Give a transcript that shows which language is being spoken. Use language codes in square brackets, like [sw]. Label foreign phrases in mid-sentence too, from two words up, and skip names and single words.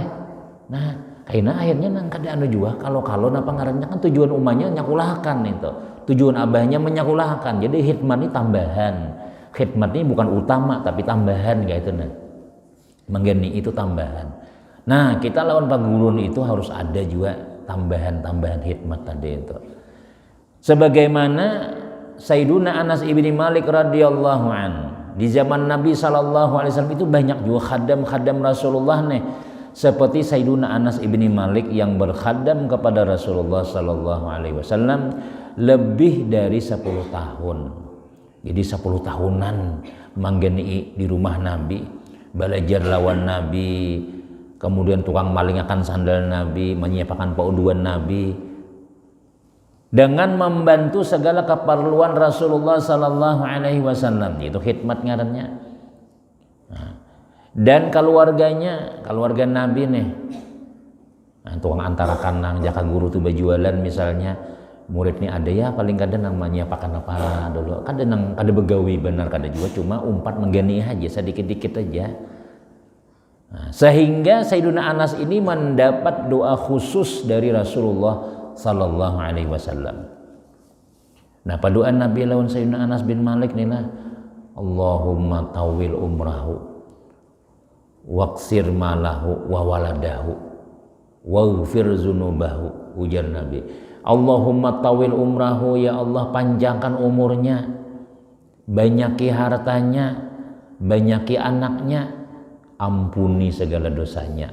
[bjn] Nah, karena akhirnya nang kada anu juga kalau napa ngarannya kan tujuan umahnya nyakulahkan itu. Tujuan abahnya menyakulahkan. Jadi khidmat ini tambahan. Khidmat ini bukan utama tapi tambahan kayak itu nah. Menggani itu tambahan. Nah, kita lawan pagurun itu harus ada juga tambahan-tambahan khidmat tadi itu. [id] Sebagaimana Sayyiduna Anas ibni Malik [ar] رضي الله عن [id] di zaman Nabi SAW itu banyak juga khadam-khadam Rasulullah nih seperti Sayyiduna Anas ibni Malik yang berkhadam kepada Rasulullah SAW lebih dari 10 tahun. Jadi 10 tahunan manggani di rumah Nabi, belajar lawan Nabi, kemudian tukang malingakan sandal Nabi, menyiapkan pauduan Nabi, dengan membantu segala keperluan Rasulullah [ar] صلى الله عليه وسلم. [bjn] Itu khidmat ngarannya. Nah, dan keluarga Nabi nih. Nah, tukang antarakan nang jaka guru tuh bajualan misalnya, murid nih ada ya paling kadang namanya pakan apa dulu. Kadang kada begawi benar kada juga cuma umpat menggani aja sedikit-dikit aja. [id] Nah, sehingga Sayyiduna Anas ini mendapat doa khusus dari Rasulullah [ar] صلى الله عليه وسلم. [bjn] Nah, paduan Nabi lawan Sayyidina Anas bin Malik nih lah, [ar] اللهم أطل عمره وأكثر ماله وولده واغفر ذنوبه. [id] Ujar Nabi, [ar] اللهم أطل عمره, يا الله [id] panjangkan umurnya, banyaki hartanya, banyaki anaknya, ampuni segala dosanya.